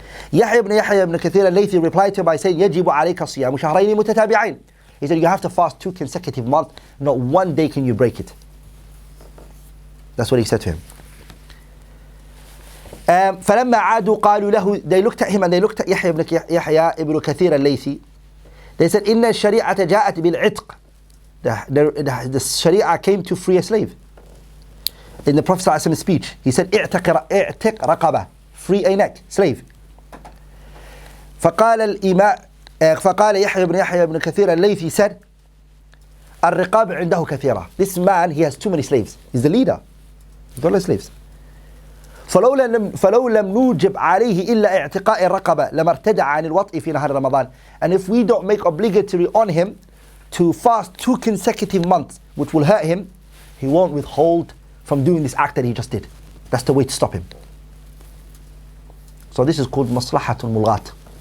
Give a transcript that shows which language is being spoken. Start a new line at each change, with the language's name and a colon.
English: Yahya ibn Kathir al-Laythi replied to him by saying,
Arabic: Yajibu alayka siyamu shahrayni mutatabi'ain.
English: He said, you have to fast 2 consecutive months, not one day can you break it. That's what he said to him.
Arabic: فلما عادوا قالوا له,
English: they looked at him and they looked at Yahya ibn Kathir al-Laythi. They said,
Arabic: إن الشريعة جاءت بالعتق.
English: The Shari'ah came to free a slave. In the Prophet ﷺ's speech, he said,
Arabic: اعتق رقبة,
English: free a neck, slave.
Arabic: فقال يحيى بن كثير الليثي
English: said,
Arabic: الرقاب عنده كثيرة.
English: This man, he has too many slaves. He's the leader. He's got a lot of slaves.
Arabic: فلو لم نوجب عليه إلا اعتقاء الرقبة لما ارتدع عن الوطء في نهار رمضان.
English: And if we don't make obligatory on him to fast 2 consecutive months, which will hurt him, he won't withhold from doing this act that he just did. That's the way to stop him. So this is called maslahatul mulghat.